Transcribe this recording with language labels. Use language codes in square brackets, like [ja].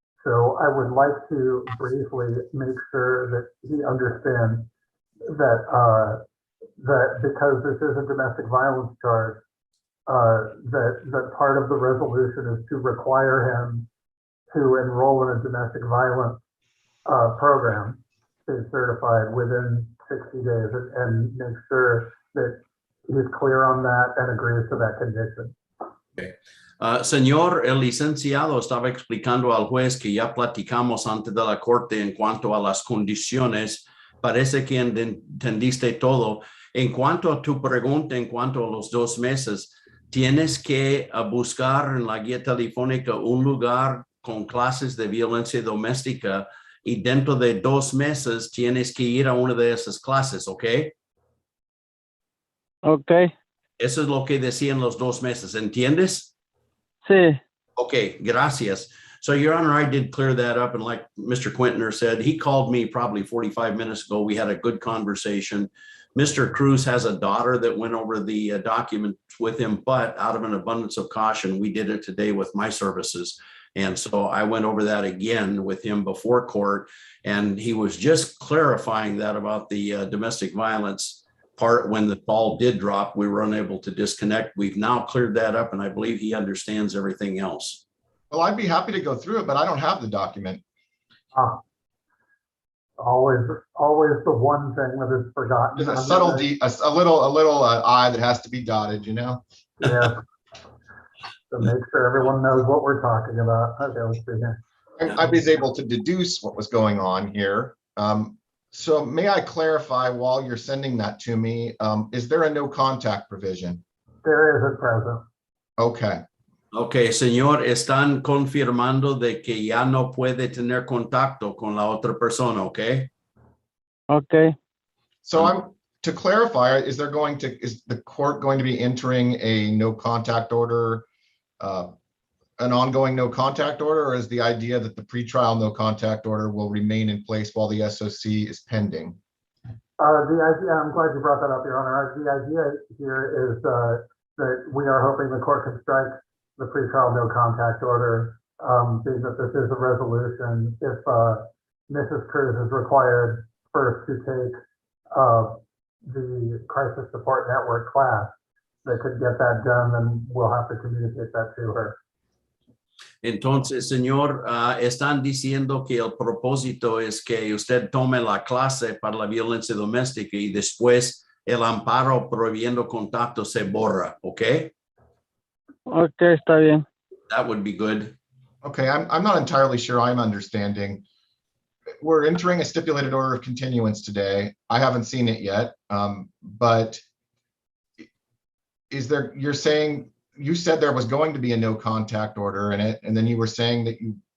[en] So I would like to briefly make sure that he understands that that because this is a domestic violence charge, that part of the resolution is to require him to enroll in a domestic violence program, is certified within 60 days, and make sure that he's clear on that and agrees to that condition. Okay. [es] Señor, el licenciado estaba explicando al juez que ya platicamos antes de la corte en cuanto a las condiciones. Parece que entendiste todo. En cuanto a tu pregunta, en cuanto a los 2 meses, tienes que buscar en la guía telefónica un lugar con clases de violencia doméstica y dentro de 2 meses tienes que ir a una de esas clases, ¿ok? Ok, Eso es lo que decían los 2 meses, ¿entiendes? sí, Okay, gracias. [en] So, Your Honor, I did clear that up. And like Mr. Quintner said, he called me probably 45 minutes ago. We had a good conversation. Mr. Cruz has a daughter that went over the documents with him, but out of an abundance of caution, we did it today with my services. And so I went over that again with him before court. And he was just clarifying that about the domestic violence part. When the ball did drop, we were unable to disconnect. We've now cleared that up, and I believe he understands everything else. Well, I'd be happy to go through it, but I don't have the document. Always the one thing that is forgotten. There's a subtle a little I that has to be dotted, you know? Yeah. To make sure everyone knows what we're talking about. Okay, let's see here. I was able to deduce what was going on here. So may I clarify while you're sending that to me, is there a no contact provision? There is at present. Okay. [es] Ok, señor, están confirmando de que ya no puede tener contacto con la otra persona, ok? ok. [en] So to clarify, is the court going to be entering a no contact order, an ongoing no contact order, or is the idea that the pretrial no contact order will remain in place while the SOC is pending? The idea, I'm glad you brought that up, Your Honor. The idea here is that we are hoping the court can strike the pretrial no contact order, being that this is a resolution. If Mrs. Cruz is required first to take the crisis support network class, they could get that done, and we'll have to communicate that to her. [es] Entonces, señor, están diciendo que el propósito es que usted tome la clase para la violencia doméstica y después el amparo prohibiendo contacto se borra, ¿ok? Ok, está bien. [en] That would be good. Okay, I'm not entirely sure I'm understanding. We're entering a stipulated order of continuance today. I haven't seen it yet, but you're saying, you said there was going to be a no contact order in it, and then you were saying that you.